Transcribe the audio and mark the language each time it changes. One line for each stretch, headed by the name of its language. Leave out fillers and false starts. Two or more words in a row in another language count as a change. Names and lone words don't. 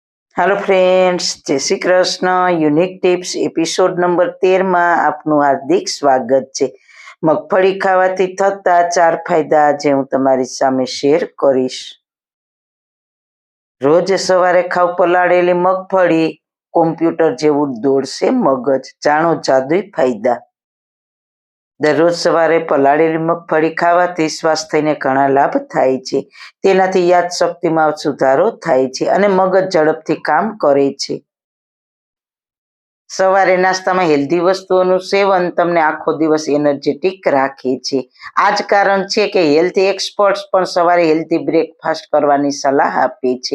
English: hello friends,
Hindi: जय श्री कृष्ण।
English: unique tips episode number
Hindi: 13 में आपनु हार्दिक स्वागत है।
Gujarati: મગફળી ખાવાથી થતા 4 ફાયદા આજ હું તમારી સામે શેર કરીશ। રોજ સવારે ખાવ પલાળેલી મગફળી, કોમ્પ્યુટર જેવું દોડશે મગજ। જાણો જાદુઈ ફાયદા। દરરોજ સવારે પલાળેલી મગફળી ખાવાથી સ્વાસ્થ્યને ઘણા લાભ થાય છે। તેનાથી યાદશક્તિમાં સુધારો થાય છે અને મગજ ઝડપથી કામ કરે છે। સવારે નાસ્તામાં હેલ્ધી વસ્તુઓનું સેવન તમને આખો દિવસ એનર્જેટિક રાખે છે। આ જ કારણ છે કે
English: health experts
Gujarati: પણ સવારે
English: healthy breakfast
Gujarati: કરવાની સલાહ આપે છે।